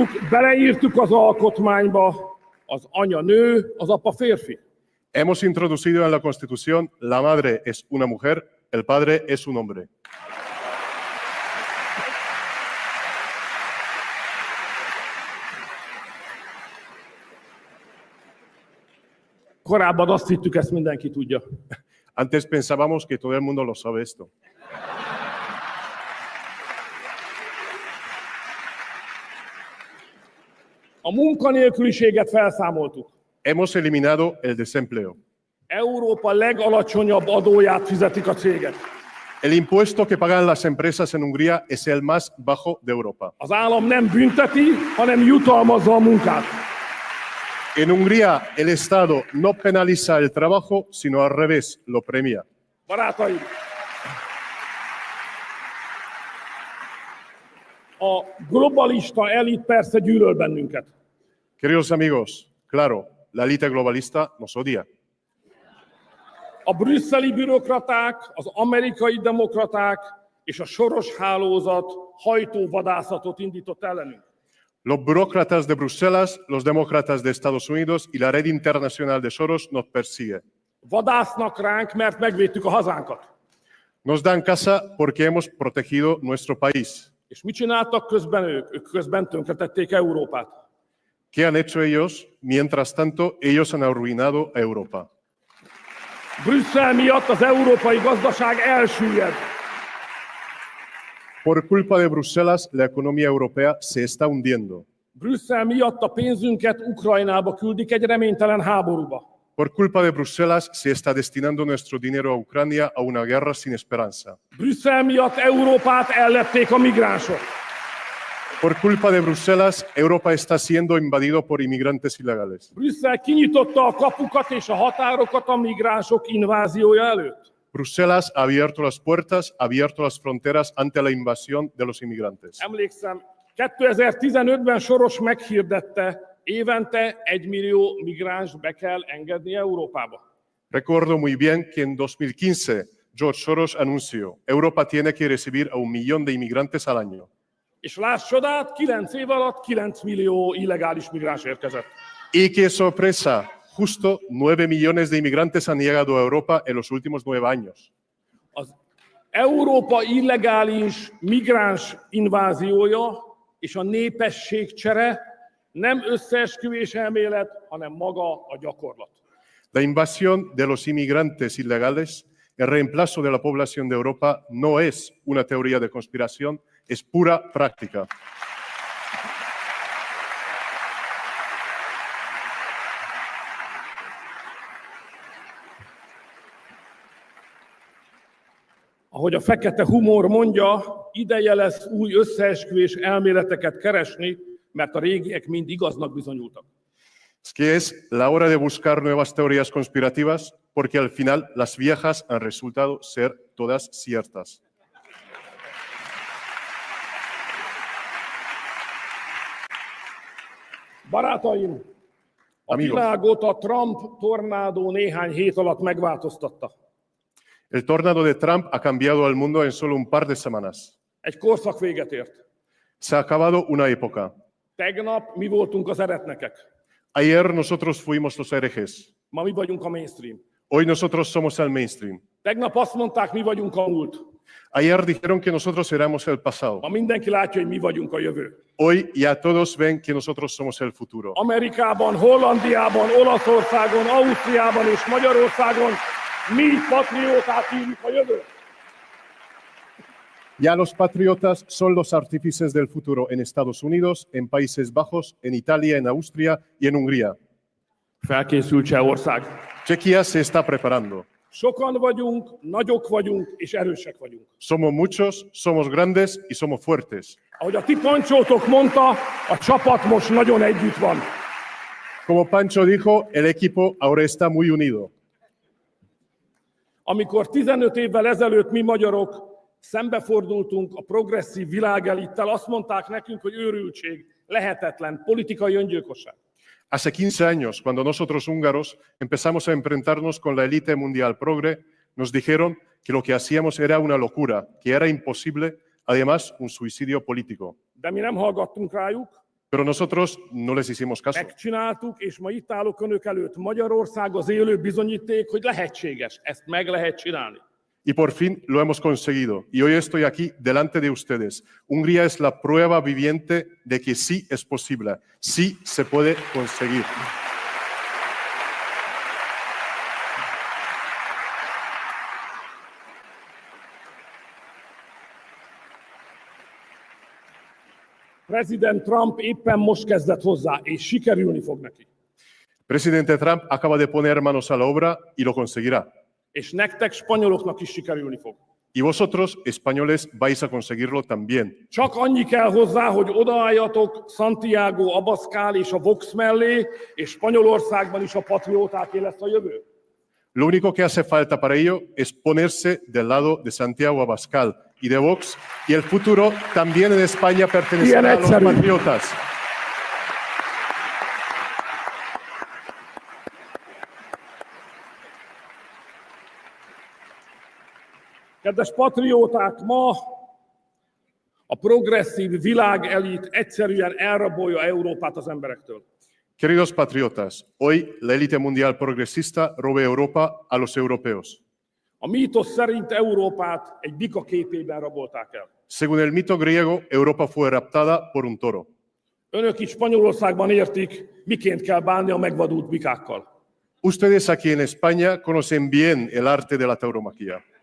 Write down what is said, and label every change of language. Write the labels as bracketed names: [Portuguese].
[Hungarian] Beleírtuk az alkotmányba, az anya nő, az apa férfi. [Spanish] Hemos introducido en la Constitución la madre es una mujer, el padre es un hombre. [Hungarian] Korábban azt hittük, ezt mindenki tudja. [Spanish] Antes pensábamos que todo el mundo lo sabe esto. [Hungarian] A munkanélküliséget felszámoltuk. [Spanish] Hemos eliminado el desempleo. [Hungarian] Európa legalacsonyabb adóját fizetik a cégek. [Spanish] El impuesto que pagan las empresas en Hungría es el más bajo de Europa. [Hungarian] Az állam nem bünteti, hanem jutalmazza a munkát. [Spanish] En Hungría, el Estado no penaliza el trabajo, sino al revés, lo premia. [Hungarian] Barátaim, a globalista elit persze gyűlöl bennünket. [Spanish] Queridos amigos, claro, la élite globalista nos odia. [Hungarian] A brüsszeli bürokraták, az amerikai demokraták és a soros hálózat hajtóvadászatot indított ellenünk. [Spanish] Los burócratas de Bruselas, los demócratas de Estados Unidos y la red internacional de Soros nos persigue. [Hungarian] Vadásznak ránk, mert megvédtük a hazánkat. [Spanish] Nos dan caza porque hemos protegido nuestro país. [Hungarian] És mit csináltak közben ők? Ők közben tönkretették Európát. [Spanish] ¿Qué han hecho ellos? Mientras tanto, ellos han arruinado a Europa. [Hungarian] Brüsszel miatt az európai gazdaság elsüllyed. [Spanish] Por culpa de Bruselas, la economía europea se está hundiendo. [Hungarian] Brüsszel miatt a pénzünket Ukrajnába küldik egy reménytelen háborúba. [Spanish] Por culpa de Bruselas, se está destinando nuestro dinero a Ucrania a una guerra sin esperanza. [Hungarian] Brüsszel miatt Európát ellepték a migránsok. [Spanish] Por culpa de Bruselas, Europa está siendo invadido por inmigrantes ilegales. [Hungarian] Brüsszel kinyitotta a kapukat és a határokat a migránsok inváziója előtt. [Spanish] Bruselas ha abierto las puertas, ha abierto las fronteras ante la invasión de los inmigrantes. [Hungarian] Emlékszem, 2015-ben Soros meghirdette, évente 1 millió migráns be kell engedni Európába. [Spanish] Recuerdo muy bien que en 2015 George Soros anunció, Europa tiene que recibir a 1 millón de inmigrantes al año. [Hungarian] És láss csodát, 9 év alatt 9 millió illegális migráns érkezett. [Spanish] Y qué sorpresa, justo 9 millones de inmigrantes han llegado a Europa en los últimos 9 años. [Hungarian] Az Európa illegális migráns inváziója és a népességcsere nem összeesküvés elmélet, hanem maga a gyakorlat. [Spanish] La invasión de los inmigrantes ilegales, el reemplazo de la población de Europa, no es una teoría de conspiración, es pura práctica. [Hungarian] Ahogy a fekete humor mondja, ideje lesz új összeesküvés elméleteket keresni, mert a régiek mind igaznak bizonyultak. [Spanish] Es que es la hora de buscar nuevas teorías conspirativas, porque al final las viejas han resultado ser todas ciertas. [Hungarian] Barátaim, a világot a Trump tornádó néhány hét alatt megváltoztatta. [Spanish] El tornado de Trump ha cambiado al mundo en solo un par de semanas. [Hungarian] Egy korszak véget ért. [Spanish] Se ha acabado una época. [Hungarian] Tegnap mi voltunk az eretnekek. [Spanish] Ayer nosotros fuimos los herejes. [Hungarian] Ma mi vagyunk a mainstream. [Spanish] Hoy nosotros somos el mainstream. [Hungarian] Tegnap azt mondták, mi vagyunk a múlt. [Spanish] Ayer dijeron que nosotros éramos el pasado. [Hungarian] Ma mindenki látja, hogy mi vagyunk a jövő. [Spanish] Hoy ya todos ven que nosotros somos el futuro. [Hungarian] Amerikában, Hollandiában, Olaszországon, Ausztriában és Magyarországon mi patrióták írjuk a jövőt. [Spanish] Ya los patriotas son los artífices del futuro en Estados Unidos, en Países Bajos, en Italia, en Austria y en Hungría. [Hungarian] Felkészült Csehország. [Spanish] Czechia se está preparando. [Hungarian] Sokan vagyunk, nagyok vagyunk és erősek vagyunk. [Spanish] Somos muchos, somos grandes y somos fuertes. [Hungarian] Ahogy a ti Pancsótok mondta, a csapat most nagyon együtt van. [Spanish] Como Pancho dijo, el equipo ahora está muy unido. [Hungarian] Amikor 15 évvel ezelőtt mi magyarok szembefordultunk a progresszív világelittel, azt mondták nekünk, hogy őrültség, lehetetlen, politikai öngyilkosság. [Spanish] Hace 15 años, cuando nosotros húngaros empezamos a enfrentarnos con la élite mundial progre, nos dijeron que lo que hacíamos era una locura, que era imposible, además un suicidio político. [Hungarian] De mi nem hallgattunk rájuk. [Spanish] Pero nosotros no les hicimos caso. [Hungarian] Megcsináltuk, és ma itt állok önök előtt. Magyarország az élő bizonyíték, hogy lehetséges. Ezt meg lehet csinálni. [Spanish] Y por fin lo hemos conseguido. Y hoy estoy aquí delante de ustedes. Hungría es la prueba viviente de que sí es posible, sí se puede conseguir. [Hungarian] President Trump éppen most kezdett hozzá, és sikerülni fog neki. [Spanish] Presidente Trump acaba de poner manos a la obra y lo conseguirá. [Hungarian] És nektek, spanyoloknak is sikerülni fog. [Spanish] Y vosotros, españoles, vais a conseguirlo también. [Hungarian] Csak annyi kell hozzá, hogy odaálljatok Santiago Abascal és a Vox mellé, és Spanyolországban is a patriótáké lesz a jövő. [Spanish] Lo único que hace falta para ello es ponerse del lado de Santiago Abascal y de Vox, y el futuro también en España pertenecerá a los patriotas. [Hungarian] Kedves patrióták, ma a progresszív világelit egyszerűen elrabolja Európát az emberektől. [Spanish] Queridos patriotas, hoy la élite mundial progresista roba Europa a los europeos. [Hungarian] A mítosz szerint Európát egy bika képében rabolták el. [Spanish] Según el mito griego, Europa fue raptada por un toro. [Hungarian] Önök itt Spanyolországban értik, miként kell bánni a megvadult bikákkal. [Spanish] Ustedes aquí en España conocen bien el arte de la tauromaquia.